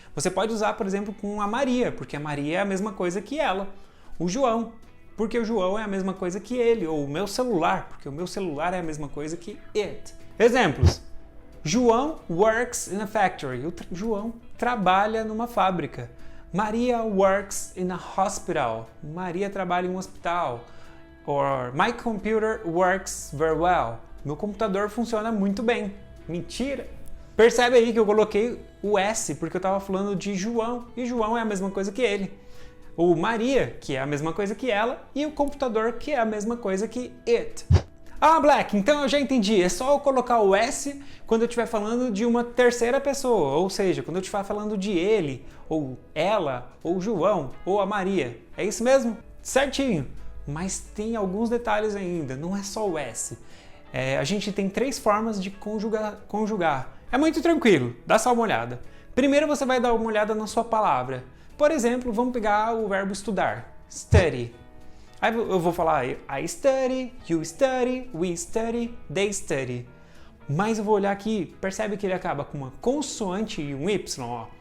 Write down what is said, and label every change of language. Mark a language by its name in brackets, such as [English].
[Portuguese] Você pode usar, por exemplo, com a Maria, porque a Maria é a mesma coisa que ela. O João, porque o João é a mesma coisa que ele. Ou o meu celular, porque o meu celular é a mesma coisa que it. Exemplos. [English] João works in a factory. [Portuguese] O João trabalha numa fábrica. [English] Maria works in a hospital. [Portuguese] Maria trabalha em um hospital. [English] Or my computer works very well. [Portuguese] Meu computador funciona muito bem. Mentira! Percebe aí que eu coloquei o S porque eu estava falando de João. E João é a mesma coisa que ele. Ou Maria, que é a mesma coisa que ela. E o computador, que é a mesma coisa que it. Ah, Black, então eu já entendi. É só eu colocar o S quando eu estiver falando de uma terceira pessoa. Ou seja, quando eu estiver falando de ele, ou ela, ou João, ou a Maria. É isso mesmo? Certinho. Mas tem alguns detalhes ainda. Não é só o S. A gente tem 3 formas de conjugar. É muito tranquilo. Dá só uma olhada. Primeiro você vai dar uma olhada na sua palavra. Por exemplo, vamos pegar o verbo estudar. Study. Aí eu vou falar [English] I study, you study, we study, they study. [Portuguese] Mas eu vou olhar aqui, percebe que ele acaba com uma consoante e um Y, ó.